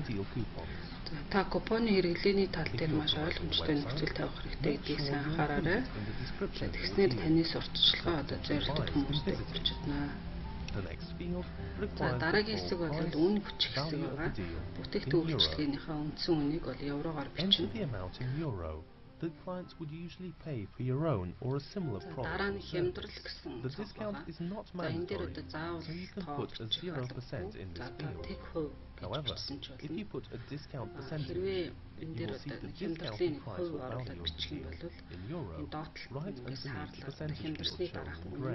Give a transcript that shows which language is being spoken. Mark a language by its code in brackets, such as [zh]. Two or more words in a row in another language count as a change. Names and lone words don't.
[mn] Та купоны хэрэглээний тал дээр маш ойлгомжтой нөхцөл тавих хэрэгтэй гэдгийг сайн анхаараарай. Тэгснээр таны сурталчилгаа зорилттой хүмүүстэй хүрч чадна. За дараагийн хэсэг бол үнэ хүчих хэсэг байгаа. Бүтээгдэхүүн үйлчлэгээнийхээ үндсэн үнийг бол евроор бичнэ. [en] That clients would usually pay for your own or a similar product. The discount is not mandatory, so you can put a 0% in this field. However, if you put a discount percentage, you will see the discounted price value of the field in euro right underneath the percentage table shown in grey.